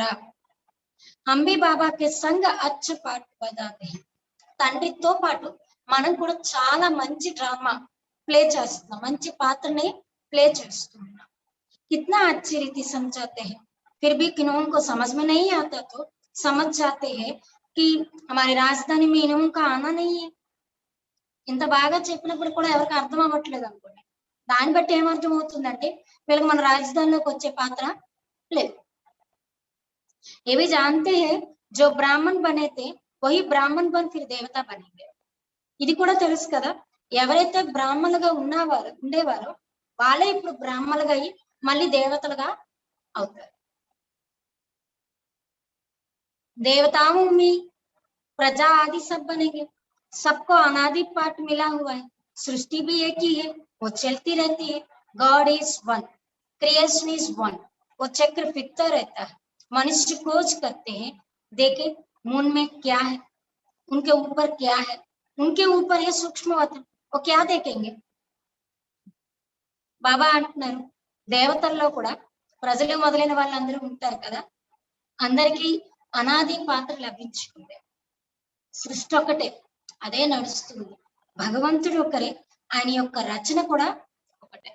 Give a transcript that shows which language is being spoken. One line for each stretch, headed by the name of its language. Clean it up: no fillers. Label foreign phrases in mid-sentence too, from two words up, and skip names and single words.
Hindi: हम भी बाबा के संग अच्छा पाठ बजाते हैं.
Telugu: తండ్రితో పాటు మనం కూడా చాలా మంచి
English: drama play
Telugu: చేస్తున్నాం, మంచి పాత్రని ప్లే చేస్తున్నాం.
Hindi: कितना अच्छी रीति समझाते हैं फिर भी किन्हों को समझ में नहीं आता तो समझ जाते हैं कि हमारी राजधानी में इन्हों का आना नहीं है.
Telugu: ఇంత బాగా చెప్పినప్పుడు కూడా ఎవరికి అర్థం అవ్వట్లేదు అనుకోండి. దాన్ని బట్టి ఏమర్థం అవుతుందంటే వీళ్ళకి మన రాజధానిలోకి వచ్చే పాత్ర లేదు.
Hindi: ये भी जानते हैं जो ब्राह्मण बने थे वही ब्राह्मण बन फिर देवता बनेंगे.
Telugu: ఇది కూడా తెలుసు కదా ఎవరైతే బ్రాహ్మణులుగా ఉండేవారో వాళ్ళే ఇప్పుడు బ్రాహ్మణులుగా అయ్యి మళ్ళీ దేవతలుగా అవుతారు.
Hindi: देवताओं में प्रजा आदि सब बनेंगे. सबको अनादि पाठ मिला हुआ है. सृष्टि भी एक ही है, वो चलती रहती है.
English: God is one, creation is one.
Hindi: वो चक्र फिरता रहता है. मनुष्य खोज करते हैं देखे मून में क्या है, उनके ऊपर क्या है, उनके ऊपर ये सूक्ष्म वतन वो क्या देखेंगे.
Telugu: బాబా అంటున్నారు దేవతల్లో కూడా ప్రజలు మొదలైన వాళ్ళందరూ ఉంటారు కదా, అందరికీ అనాది పాత్ర లభించుకుంది. సృష్టి ఒకటే, అదే నడుస్తుంది. భగవంతుడు ఒకరే, ఆయన యొక్క రచన కూడా ఒకటే.